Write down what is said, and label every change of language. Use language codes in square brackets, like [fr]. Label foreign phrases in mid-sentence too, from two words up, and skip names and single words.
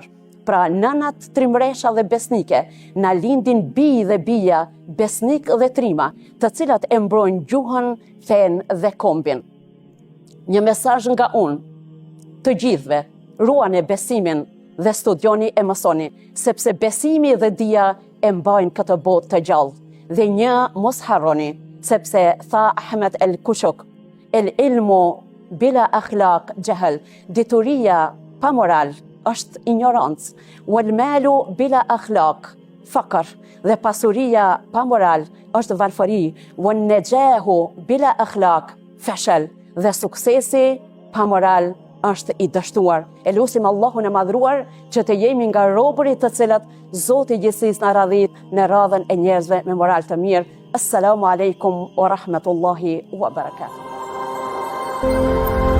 [sq] Pra nënat trimresha dhe besnike na lindin bij dhe bija, besnik dhe trima, të cilat e mbrojnë gjuhën, fen dhe kombin. Një mesazh nga unë të gjithëve: ruani besimin dhe studioni e mësoni, sepse besimi dhe dija e mbajnë këtë botë të gjallë. Dhe një mos harroni, sepse tha Ahmed el Kushuk: [ar] "العلم بلا أخلاق جهل", [sq] dituria pa moral është ignorancë, [ar] والمال بلا أخلاق فقر, [sq] dhe pasuria pa moral është varfëri, [ar] والنجاح بلا أخلاق فشل, [sq] dhe suksesi pa moral është i dështuar. E lutim Allahun e madhruar që të jemi nga robërit të cilët Zoti i gjithësisë na radhit në radhën e njerëzve me moral të mirë. [ar] السلام عليكم ورحمة الله وبركاته.